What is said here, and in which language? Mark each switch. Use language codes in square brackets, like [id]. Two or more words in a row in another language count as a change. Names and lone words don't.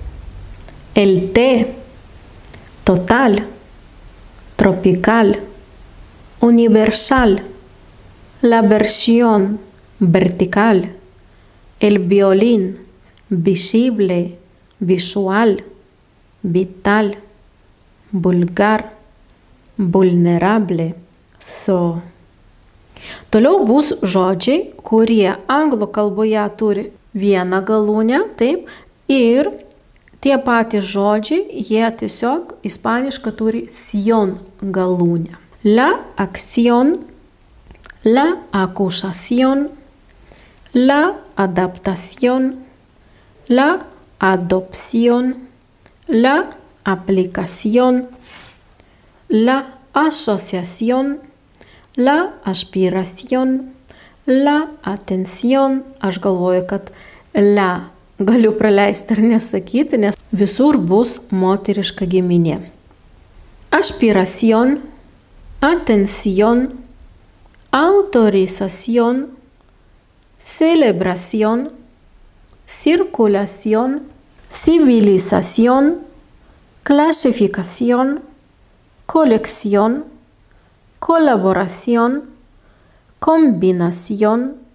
[es] el té, total, tropical, universal, la versión vertical, el violín, visible, visual, vital, vulgar, vulnerable, so. [lt] Toliau bus žodžiai, kurie anglų kalboje turi vieną galūnę, taip, ir tie patys žodžiai, jie tiesiog ispaniškai turi sion galūnę. [es] La acción, la acusación, la adaptación, la adopción, la aplicación, la asociación, la aspiración, la atención. [lt] Aš galvoju, kad la galiu praleisti ir nesakyti, nes visur bus moteriška giminė. [es] Aspiración, atención, autorización, celebración, circulación, civilización, clasificación, colección, colaboración, combinación,